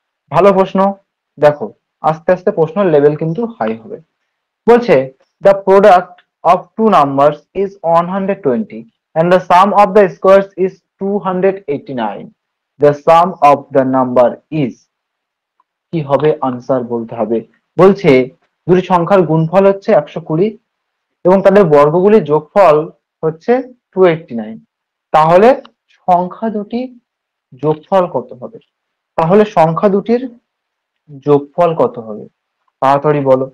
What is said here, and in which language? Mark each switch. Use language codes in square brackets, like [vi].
[bn] ভালো প্রশ্ন। দেখো, আস্তে আস্তে প্রশ্নের লেভেল কিন্তু হাই হবে। বলছে [en] the product of two numbers is 120 and the sum of the squares is 289. The sum of the number is, [bn] কি হবে? আনসার বলতে হবে। বলছে দুটি সংখ্যার গুণফল হচ্ছে 120 এবং তাদের বর্গগুলির যোগফল হচ্ছে 289। তাহলে সংখ্যা দুটি যোগফল কত হবে? তাহলে সংখ্যা দুটির যোগফল কত হবে? তাড়াতাড়ি বলো।